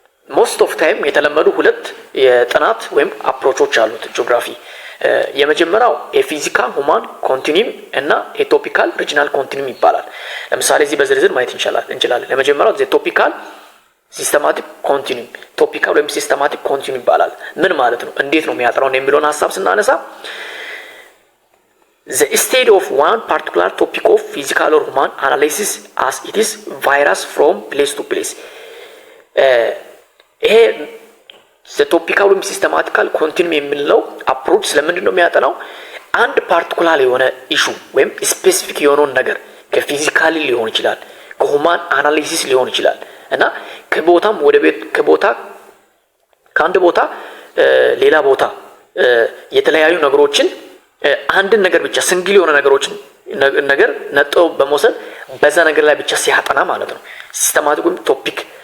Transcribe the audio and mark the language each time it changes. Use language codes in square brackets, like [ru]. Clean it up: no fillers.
[en] most of time [am] የተለመዱ ሁለት የጥናት ወይም አፕሮቾች አሉት ጂኦግራፊ። የመጀመሪያው የፊዚካል ሁማን ኮንቲኒየም እና የቶፒካል ሪጂናል ኮንቲኒየም ይባላል። ለምሳሌ እዚህ በዝርዝር ማየት እንችላለን። ለመጀመሪያው ቶፒካል ሲስተማቲክ ኮንቲኒየም፣ ቶፒካል ወይም ሲስተማቲክ ኮንቲኒየም ይባላል። ምን ማለት ነው? እንዴት ነው የሚያጠናው የሚለውን ሐሳብ ስናነሳ [en] the study of one particular topic of physical or human analysis as it is varies from place to place [am] ይሄ ቶፒካል ወይም ሲስተማቲካል ኮንቲኒየም የምንለው አፕሮች ስለምንድን ነው የሚያጠናው? አንድ ፓርቲኩላር የሆነ ኢሹ ወይም ስፔሲፊክ የሆነውን ነገር ከፊዚካሊ ሊሆን ይችላል፣ ከሁማን አናሊሲስ ሊሆን ይችላል እና ከቦታም ወደ ቤት ከአንድ ቦታ ሌላ ቦታ የተለያዩ ነገሮችን አንድን ነገር ብቻ ሲንግል የሆነ ነገር ነጥሎ በመውሰድ በዛ ነገር ላይ ብቻ ሲያጠና ማለት ነው ሲስተማቲክ ወይም ቶፒክ